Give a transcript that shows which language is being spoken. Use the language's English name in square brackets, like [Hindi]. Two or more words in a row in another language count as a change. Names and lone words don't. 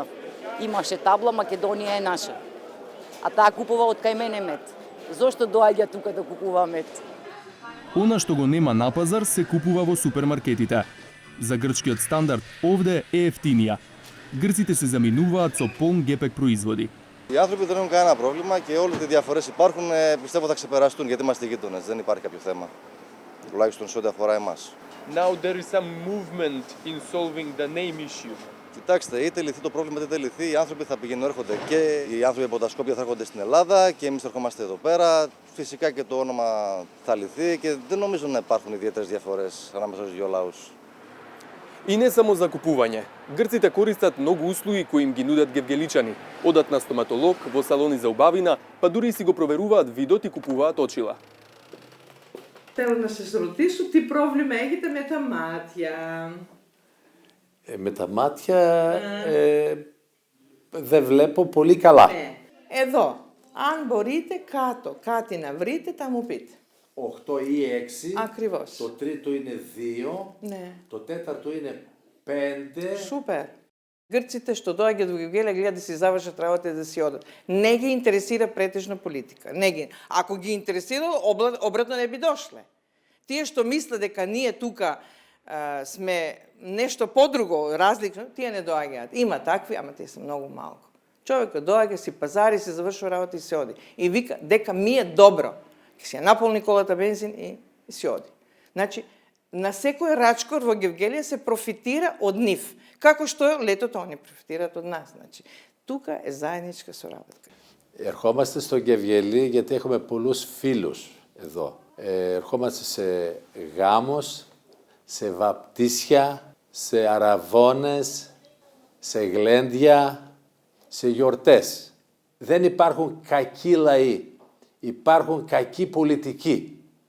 [Macedonian] Имаше табла Македонија е наша. А таа купува од кај мене мед. Зошто доаѓа тука да купува мед? Она што го нема на пазар се купува во супермаркетите. За грчкиот стандард овде е ефтинија. Грците се заминуваат со полн гепек производи. [Greek] Οι άνθρωποι δεν έχουν κανένα πρόβλημα και όλες οι διαφορές υπάρχουν, πιστεύω θα ξεπεραστούν γιατί είμαστε γείτονες. Δεν υπάρχει κάποιο θέμα. Τουλάχιστον σε ό,τι αφορά εμάς. [English] Now there is some movement in solving the name issue. [Greek] Κοιτάξτε, είτε λυθεί το πρόβλημα είτε δεν λυθεί, οι άνθρωποι θα πηγαίνουν έρχονται και οι άνθρωποι από τα Σκόπια θα έρχονται στην Ελλάδα και εμείς θα ερχόμαστε εδώ πέρα. Φυσικά και το όνομα θα λυθεί και δεν νομίζω να υπάρχουν ιδιαίτερες διαφορές ανάμεσα στους δύο λαούς. [Macedonian] И не само за купување. Грците користат многу услуги кои им ги нудат гевгеличани. Одат на стоматолог, во салони за убавина, па дури си го проверуваат видот и купуваат очила. [Greek] Θέλω να σας ρωτήσω τι πρόβλημα έχετε με τα μάτια. Με τα μάτια δεν βλέπω πολύ καλά. Ναι. Εδώ, αν μπορείτε κάτω κάτι να βρείτε, θα μου πείτε. 8 ή 6. Ακριβώς. Το τρίτο είναι 2. Ναι. Το τέταρτο είναι 5. [Macedonian] Супер. Грците што доаѓаат во Гевгелија гледаат да си завршат работа и да си одат. Не ги интересира претежно политика. Не ги. Ако ги интересира, обратно не би дошле. Тие што мислат дека ние тука сме нешто подруго, различно, тие не доаѓаат. Има такви, ама тие се многу малку. Човекот доаѓа, си пазари, си завршува работа и се оди. И вика дека ми е добро. Ке си ја наполни колата бензин и си оди. Значи, на секој рачкор во Гевгелија се профитира од нив. Како што летото они профитираат од нас. Значи, тука е заедничка соработка. [Greek] Ερχόμαστε στο Γεβγελί γιατί έχουμε πολλούς φίλους εδώ. Ερχόμαστε σε γάμους, σε βαπτίσια, σε αραβώνες, σε γλέντια, σε γιορτές. Δεν υπάρχουν κακοί λαοί. Υπάρχουν κακοί πολιτικοί.